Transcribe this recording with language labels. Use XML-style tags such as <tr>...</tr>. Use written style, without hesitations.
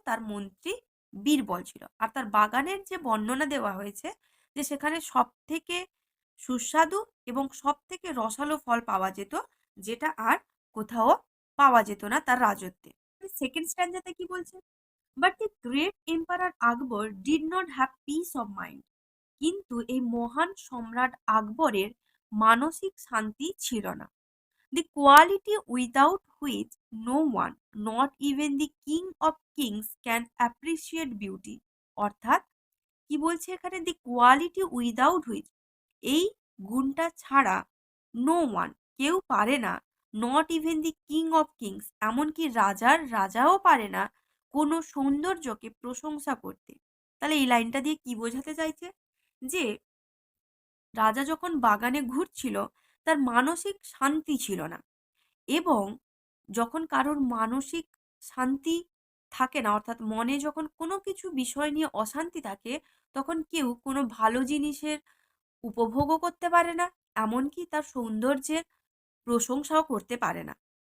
<bn>তার মন্ত্রী বীরবল ছিল। আর তার বাগানের যে বর্ণনা দেওয়া হয়েছে যে সেখানে সব থেকে সুস্বাদু এবং সব থেকে রসালো ফল পাওয়া যেত, যেটা আর কোথাও পাওয়া যেত না তার রাজত্বে। সেকেন্ড স্ট্যান্ডাতে কি বলছে?</bn> <en>But the great emperor Akbar did not have peace of mind.</en> <bn>কিন্তু এই মহান সম্রাট আকবরের মানসিক শান্তি ছিল না।</bn> <en>The quality without which no one, not even the king of kings, can appreciate beauty. অর্থাৎ</en> <bn>কি বলছে এখানে,</bn> <en>the quality without which,</en> <bn>এই গুণটা ছাড়া</bn> <en>no one,</en> <bn>কেউ পারে না,</bn> <en>not even the king of kings,</en> <bn>এমনকি রাজার রাজাও পারে না কোনো সৌন্দর্যকে প্রশংসা করতে। তাহলে এই লাইনটা দিয়ে কি বোঝাতে চাইছে, যে রাজা যখন বাগানে ঘুরছিল তার মানসিক শান্তি ছিল না, এবং যখন কারোর মানসিক শান্তি থাকে না, অর্থাৎ মনে যখন কোনো কিছু বিষয় নিয়ে অশান্তি থাকে, তখন কেউ কোনো ভালো জিনিসের উপভোগও করতে পারে না, এমনকি তার সৌন্দর্যের প্রশংসাও করতে পারে না।</bn>